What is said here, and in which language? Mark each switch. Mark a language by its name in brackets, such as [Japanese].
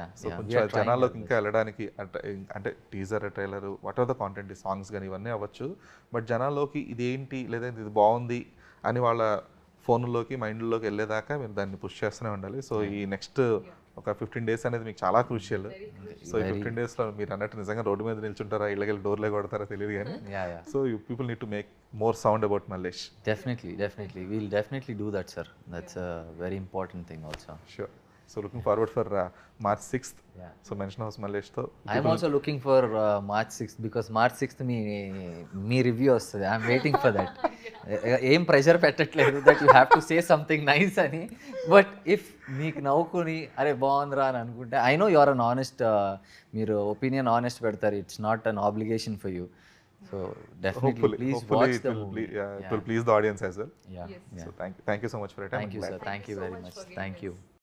[Telugu] So కొంచెం జనాల్లోకి ఇంకా వెళ్ళడానికి అంటే teaser, trailer, what are the content, songs కానీ ఇవన్నీ అవ్వచ్చు, బట్ జనాల్లోకి ఇదేంటి లేదా ఇది బాగుంది అని వాళ్ళ ఫోన్లోకి మైండ్లోకి వెళ్ళేదాకా మీరు దాన్ని పుష్ చేస్తూనే ఉండాలి. సో ఈ నెక్స్ట్ ఒక 15 days అనేది మీకు చాలా క్రూషియల్. సో ఈ 15 daysలో మీరు అన్నట్టు నిజంగా రోడ్డు మీద నిల్చుంటారా, ఇళ్ళకెళ్ళి డోర్లే కొడతారా తెలియదు కానీ, so [English] you people need to make more sound about [Telugu] Mallesh. [English] Definitely. We'll definitely do that, sir. That's a very important thing also. Sure. So looking forward for March 6th. Yeah. So mention house Mallesh tho. I'm also looking for March 6th because March 6th [Telugu] me review వస్తుంది. [English] I'm waiting for that. [Telugu] ఏం pressure పెట్టట్లేదు [English] that you have to say something nice [Telugu] అని, but if మీకు నవ్వుకుని అరే బాగుందిరా అని అనుకుంటే [English] I know you are an honest, [Telugu] మీరు ఒపీనియన్ ఆనెస్ట్ పెడతారు, [English] It's not an obligation for you. So definitely please watch the movie. It will please the audience as well. Yeah. So thank you so much for your time. Thank you, sir. Thank you very much. Thank you.